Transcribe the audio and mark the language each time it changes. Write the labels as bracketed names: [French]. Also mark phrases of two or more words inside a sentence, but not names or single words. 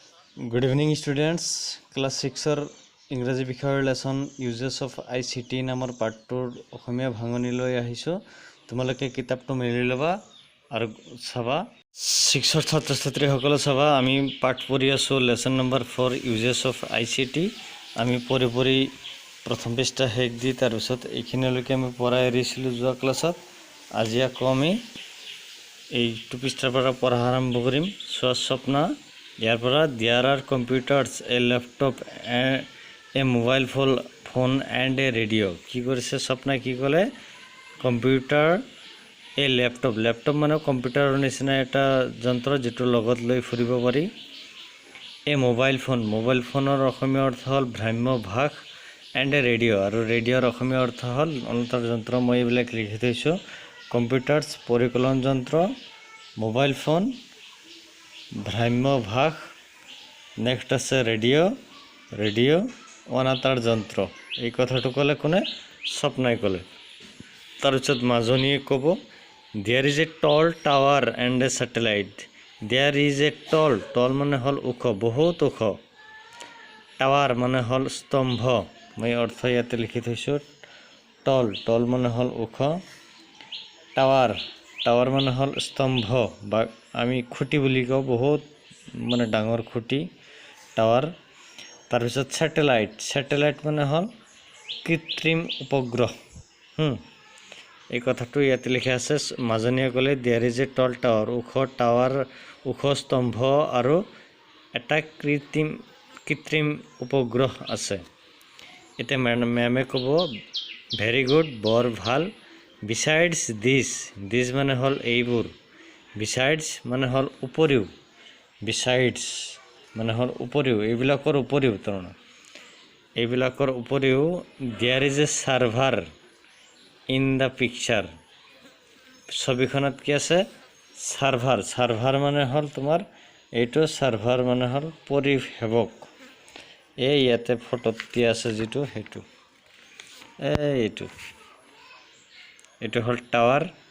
[English] Good evening students. [Assamese] Class 6 ইংৰাজী বিষয়ৰ লেসন ইউজেস অফ ICT নামৰ পাঠটোৰ অসমীয়া ভাঙনি লৈ আহিছো। তোমালোকে কিতাপটো মেলি লবা আৰু চাবা 6ৰ ছাত্ৰ-ছাত্ৰীসকলে চাবা। আমি পাঠ পঢ়ি আছো [English] lesson number [Assamese] 4 ইউজেস অফ ICT। আমি পৰি প্ৰথম পৃষ্ঠা শেষ দি তাৰ পিছত এইখিনিলৈকে আমি পঢ়াই এৰিছিলো যোৱা ক্লাছত। আজি আকৌ আমি এই 2 পৃষ্ঠাৰ পৰা পঢ়া আৰম্ভ কৰিম। [English] স্বপ্না there are computers, a laptop, a mobile phone and a radio. [Assamese] কি কৰিছে স্বপ্না কি ক'লে? কম্পিউটাৰ, [English] a laptop [Assamese] মানে কম্পিউটাৰৰ নিচিনা এটা যন্ত্ৰ যেটো লগত লৈ ফুৰিব পাৰি। [English] a mobile phoneৰ [Assamese] অসমীয়া অৰ্থ হ'ল ভ্ৰাম্যভাষ [English] and a radio [Assamese] আৰু ৰেডিঅ'ৰ অসমীয়া অৰ্থ হ'ল অন্তৰ যন্ত্ৰ। মই এইবিলাক লিখি থৈছো। কম্পিউটাৰছ পৰিকলন যন্ত্ৰ, [English] mobile phone [Assamese] ভ্ৰাম্যভাষ, নেক্সট আছে ৰেডিঅ' অনাতাঁৰ যন্ত্ৰ। এই কথাটো ক'লে কোনে? স্বপ্নাই ক'লে। তাৰপিছত মাজনীয়ে ক'ব [English] there is a tall tower and a satellite. there is a tall [Assamese] মানে হ'ল ওখ, বহুত ওখ। টাৱাৰ মানে হ'ল স্তম্ভ। মই অৰ্থ ইয়াতে লিখি থৈছো। tall মানে হ'ল ওখ। টাৱাৰ মানে হ'ল স্তম্ভ বা আমি খুঁটি বুলি কওঁ, বহুত মানে ডাঙৰ খুঁটি টাৱাৰ। তাৰপিছত স্যাটেলাইট মানে হ'ল কৃত্ৰিম উপগ্ৰহ। এই কথাটো ইয়াতে লিখা আছে। মাজনীয়ে ক'লে [English] there is a tall tower, [Assamese] ওখ টাৱাৰ, ওখ স্তম্ভ আৰু এটা কৃত্ৰিম উপগ্ৰহ আছে। এতিয়া মেমে ক'ব [English] very good, [Assamese] বৰ ভাল। [English] besides this [Assamese] মানে হ'ল এইবোৰ। besides মানে হ'ল উপৰিও। besides মানে হ'ল উপৰিও, এইবিলাকৰ উপৰিও তাৰমানে। এইবিলাকৰ উপৰিও [English] there is a server in the picture. [Assamese] ছবিখনত কি আছে? সাৰ্ভাৰ মানে হ'ল তোমাৰ এইটো সাৰ্ভাৰ মানে হ'ল পৰিসেৱক। এই ইয়াতে ফটোত দিয়া আছে যেটো হেতু এইটো হ'ল টাৱাৰ।